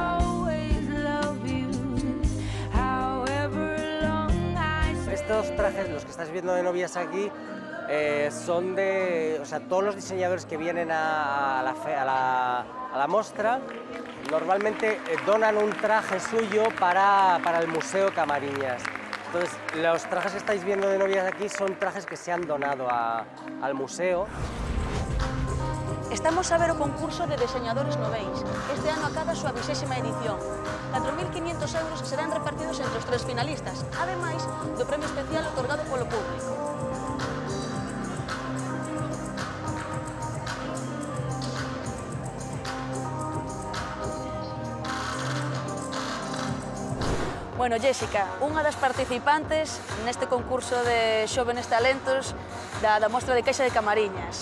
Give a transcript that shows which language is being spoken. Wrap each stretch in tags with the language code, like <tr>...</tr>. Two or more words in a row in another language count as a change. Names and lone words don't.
<es>Estos trajes, los que estáis viendo de novias aquí, son de... O sea, todos los diseñadores que vienen a la mostra normalmente donan un traje suyo para el Museo Camariñas. Entonces, los trajes que estáis viendo de novias aquí son trajes que se han donado al museo.</es> <gl>Estamos a ver o concurso de diseñadores noveis. Este ano acaba a súa 20ª edición. 4.500 euros serán repartidos entre os 3 finalistas, ademais do premio especial otorgado polo público. Bueno, Jéssica, unha das participantes neste concurso de xóvenes talentos da Mostra de Caixa de Camariñas.</gl>